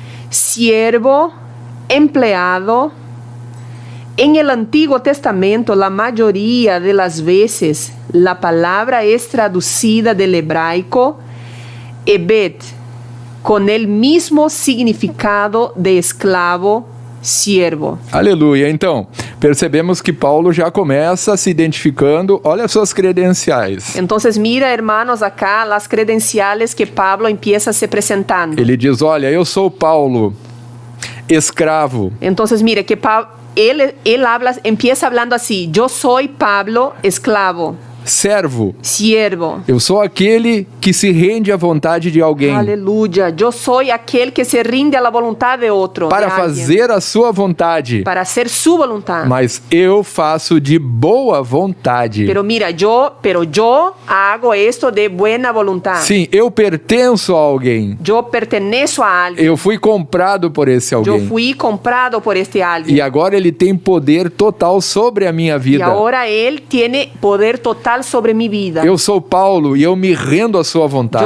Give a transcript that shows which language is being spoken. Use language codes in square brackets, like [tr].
[es] Siervo, empleado. En el Antiguo Testamento, la mayoría de las veces, la palabra es traducida del hebraico ebed, con el mismo significado de esclavo, siervo. [pt] Aleluia. Então, percebemos que Paulo já começa se identificando. Olha suas credenciais. [es] Entonces, mira, hermanos, acá las credenciales que Pablo empieza se presentando. [pt] Ele diz, olha, eu sou Paulo, escravo. [es] Entonces, mira que él empieza hablando así: yo soy Pablo, esclavo. [pt] Servo. [es] Siervo. [pt] Eu sou aquele que se rende à vontade de alguém. [es] Aleluya. Yo soy aquel que se rinde a la voluntad de otro. [pt] Para fazer a sua vontade. [es] Para hacer su voluntad. [pt] Mas eu faço de boa vontade. [es] Pero mira, yo hago esto de buena voluntad. [pt] Sim, eu pertenço a alguém. [es] Yo pertenezco a alguien. [pt] Eu fui comprado por esse alguém. [es] Yo fui comprado por este alguien. [pt] E agora ele tem poder total sobre a minha vida. [es] Y ahora él tiene poder total sobre mi vida. [pt] Eu sou Paulo e eu me rendo à sua vontade.